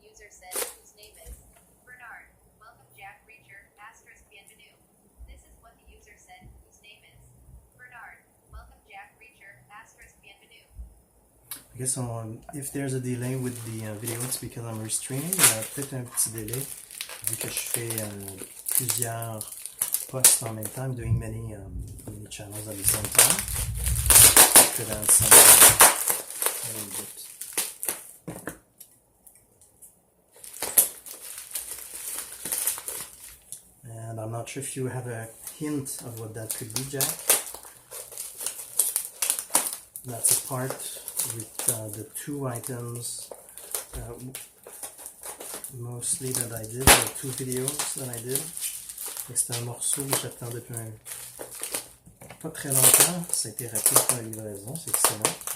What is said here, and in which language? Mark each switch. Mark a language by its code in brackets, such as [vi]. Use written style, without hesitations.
[en] name is Bernard. Welcome Jack Reacher, asterisk bienvenue. This is what the user said, whose name is Bernard. Welcome Jack Reacher, asterisk bienvenue. I guess if there's a delay with the video, it's because I'm restreaming. [fr] Il y a peut-être un petit délai vu que je fais plusieurs posts en même temps. [en] I'm doing many channels at the same time. Could add some a little bit. And I'm not sure if you have a hint of what that could be, Jack. That's a part with the two items mostly that I did, the two videos that I did. [fr] C'était un morceau que j'attends depuis pas très longtemps. Ça a été rapide pour la livraison, c'est excellent.